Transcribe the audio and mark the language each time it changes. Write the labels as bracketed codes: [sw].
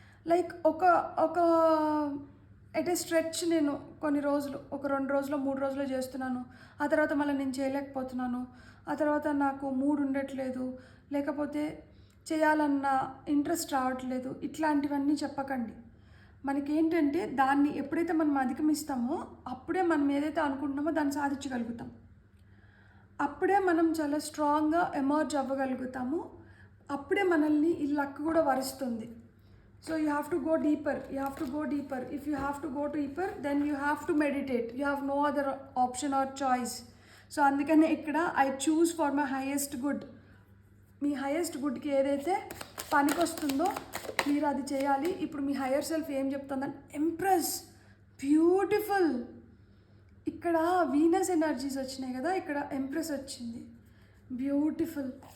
[te] Like ఒక [en] at a stretch [te] నేను కొన్ని రోజులు, ఒక 2 రోజులు 3 రోజులు చేస్తున్నాను, ఆ తర్వాత మళ్ళీ నేను చేయలేకపోతున్నాను, ఆ తర్వాత నాకు మూడ్ ఉండట్లేదు, లేకపోతే చేయాలన్న ఇంట్రెస్ట్ రావట్లేదు, ఇట్లాంటివన్నీ చెప్పకండి. మనకేంటంటే దాన్ని ఎప్పుడైతే మనం అధిగమిస్తామో అప్పుడే మనం ఏదైతే అనుకుంటున్నామో దాన్ని సాధించగలుగుతాం. అప్పుడే మనం చాలా స్ట్రాంగ్గా ఎమర్జ్ అవ్వగలుగుతాము. అప్పుడే మనల్ని ఈ లక్ కూడా వరుస్తుంది. [en] So you have to go deeper. You have to go deeper. If you have to go deeper, then you have to meditate. You have no other option or choice. [te] So అందుకనే ఇక్కడ [en] I choose for my highest good. [te] మీ highest గుడ్కి ఏదైతే పనికి వస్తుందో మీరు అది చేయాలి. ఇప్పుడు మీ higher self ఏం చెప్తుందంటే ఎంప్రెస్ బ్యూటిఫుల్. ఇక్కడ వీనస్ ఎనర్జీస్ వచ్చినాయి కదా, ఇక్కడ ఎంప్రెస్ వచ్చింది బ్యూటిఫుల్.